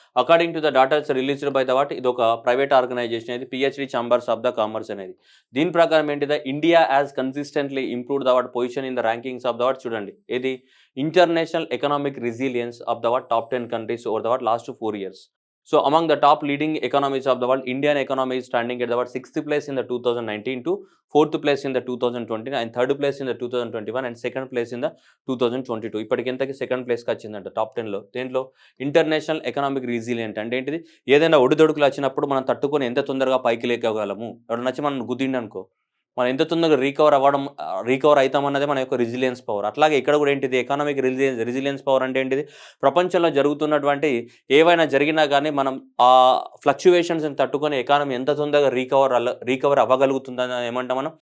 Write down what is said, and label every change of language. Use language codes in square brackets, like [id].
[en] according to the datas released by [te] ఇదొక private organisation ఇది PhD chambers of the commerce అనేది. దీని ప్రకారం ఏంటిది? [en] India has consistently improved position in the rankings of [te] చూడండి. ఏది? [en] International economic resilience of top 10 countries over last 4 years. So among the top leading economies of the world, Indian economy is standing at 6th place in the 2019 to 4th place in the 2020 and 3rd place in the 2021 and 2nd place in the 2022. [te] ఇప్పటికి ఎంతకి second ప్లేస్‌కి వచ్చిందంట top 10లో. దేంట్లో? International economic resilient అంటే ఏంటిది? ఏదైనా ఒడిదొడుకులు వచ్చినప్పుడు మనం తట్టుకొని ఎంత తొందరగా పైకి లేకగలము. ఎవరైనా వచ్చి మనం గుద్దిండనుకో, మనం ఎంత తొందరగా రికవర్ అవుతామన్నదే మన యొక్క రెసిలియన్స్ పవర్. అట్లాగే ఇక్కడ కూడా ఏంటిది? ఎకనామిక్ రెసిలియన్స్ పవర్ అంటే ఏంటిది? ప్రపంచంలో జరుగుతున్నటువంటి ఏవైనా జరిగినా కానీ మనం ఆ ఫ్లక్చుయేషన్స్‌ని తట్టుకొని ఎకానమీ ఎంత తొందరగా రికవర్ అవ్వగలుగుతుందని ఏమంటాం మనం?